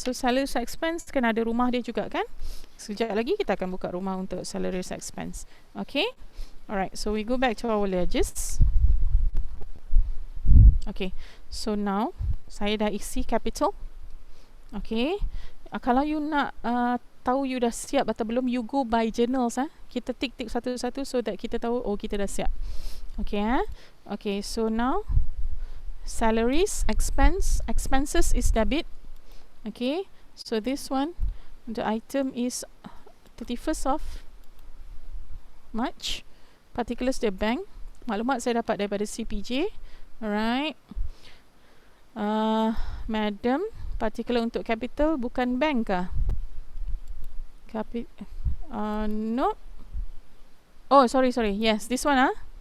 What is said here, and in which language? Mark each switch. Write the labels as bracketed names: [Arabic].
[Malay] So salaries expense kena ada rumah dia juga kan. Sekejap lagi kita akan buka rumah untuk salaries expense. Okay, alright. [English] So we go back to our ledgers. [Malay] Okay, so now saya dah isi capital. Okay, kalau you nak tahu you dah siap atau belum, [English] you go by journals. [Malay] Kita tick satu-satu [English] so that [Malay] kita tahu oh kita dah siap. [English] Okay, okay, so now salaries, expenses is debit. Okay, so this one, the item is 31st of March. Particulars the bank. [Malay] Maklumat saya dapat daripada CPJ. [English] Alright. [Malay] Madam, particular untuk capital bukan bank kah? [English] No. Oh, sorry. Yes, this one [Malay] ah.